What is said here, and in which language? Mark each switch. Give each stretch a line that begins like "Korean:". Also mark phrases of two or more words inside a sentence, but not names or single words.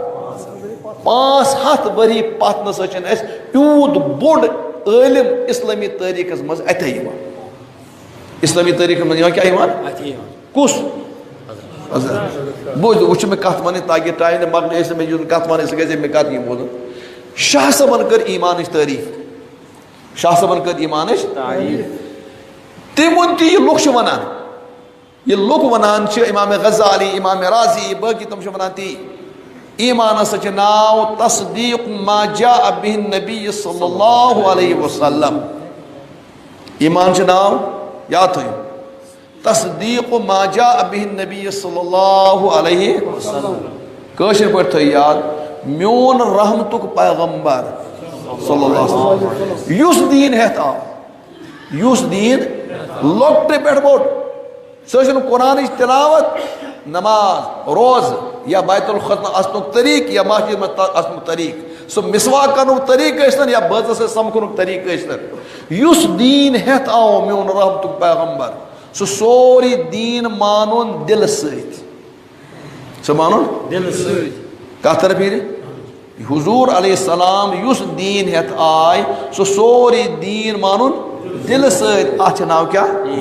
Kashmiri: 500 ؤری پتھ نسا چھِنہٕ اَسہِ یوٗت بوٚڑ عٲلِم اسلٲمی تٲریٖخس منٛز اَتھے یِوان اسلٲمی تٲریٖخس منٛز یِوان کیٛاہ یِوان کُس بوٗزِو وۄنۍ چھِ مےٚ کتھ ونٕنۍ تاکہِ ٹایم نہٕ مۄکلہِ ٲسۍ نہٕ مےٚ یُن کتھ ونٕنۍ سُہ گژھِ مےٚ کتھ یِم بوزُن شاہ صٲبن کٔر ایٖمانٕچ تعریٖف شاہ صٲبن کٔر ایٖمانٕچ تٔمۍ ووٚن تہِ یہِ لُکھ چھِ ونان یہِ لُکھ ونان چھِ امام غزالی امام رازی باقٕے تِم چھِ ونان تی ایمان ہسا چھُ ناو
Arabic: تصدیق ما جاء به النبی صلی اللہ علیہ وسلم
Kashmiri: ایمان چھُ ناو یاد تھٲیِو
Arabic: تصدیق ما جاء به النبی صلی اللہ علیہ وسلم
Kashmiri: کٲشِر پٲٹھۍ تھٲیِو یاد میون رحمتُک پیغمبر
Arabic: صلی اللہ علیہ وسلم
Kashmiri: یُس دیٖن ہٮ۪تھ آو یُس دیٖن لۄکٹہِ پٮ۪ٹھ بوٚڑ سُہ ٲسِن قرآنٕچ تِلاوت نماز روزٕ یا بیت الخطنہٕ اژنُک طریٖقہٕ یا مسجد منٛز اژنُک طریٖقہٕ سُہ مسواک کرنُک طریٖقہٕ ٲسۍتن یا بٲژَس سۭتۍ سمکھنُک طریٖقہٕ ٲسۍتن یُس دیٖن ہٮ۪تھ آو میون رحمتُک پیغمبر سُہ سورُے دیٖن مانُن دِلہٕ سۭتۍ سُہ مانُن دِلہٕ سۭتۍ کتھ طرف پھیرِ حضوٗر
Arabic: علیہ السلام
Kashmiri: یُس دیٖن ہٮ۪تھ آے سُہ سورُے دیٖن مانُن دِلہٕ سۭتۍ اتھ چھُ ناو کیٛاہ